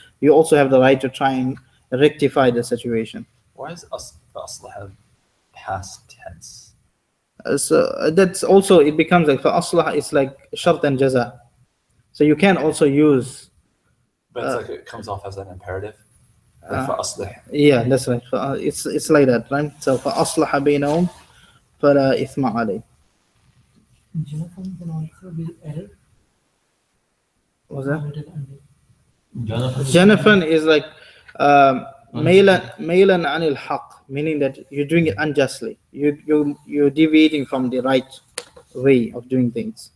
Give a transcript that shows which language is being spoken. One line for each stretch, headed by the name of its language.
English: You also have the right to try and rectify the situation. Why is Aslah past tense? So that's also, it becomes like for aslah, it's like shart and jaza. So you can also use, But it's like it comes off as an imperative. Like فأصلح. yeah, that's right. It's like that, right?
Arabic: So فأصلح بينهم فلا إثم عليه.
English: Jonathan can also be error. What's that? It is under. Janafan is like
Arabic: ميلا عن الحق,
English: meaning that you're doing it unjustly. You're deviating from the right way of doing things.